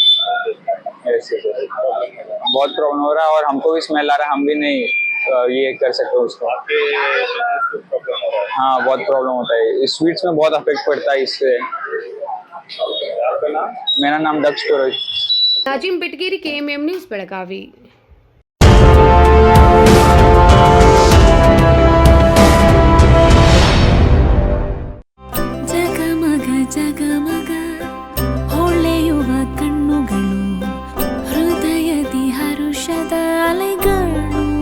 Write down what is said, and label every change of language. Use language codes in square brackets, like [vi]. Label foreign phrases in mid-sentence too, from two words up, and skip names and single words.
[hi] ऐसे बहुत प्रॉब्लम हो रहा है और हमको भी स्मेल आ रहा है. हम भी नहीं ये कर सकते उसको. हाँ, बहुत प्रॉब्लम होता है. स्वीट्स में बहुत अफेक्ट पड़ता है इससे. मेरा नाम दक्ष पुरोहित. नाजिम बिटगेरी, KMM न्यूज़, बेळगावी. [kn] ಜಗಮಗ ಜಗಮಗ ಹೊಳೆಯುವ ಕಣ್ಣುಗಳು, ಹೃದಯದಿ ಹರುಷದ ಅಲೆಗಳು.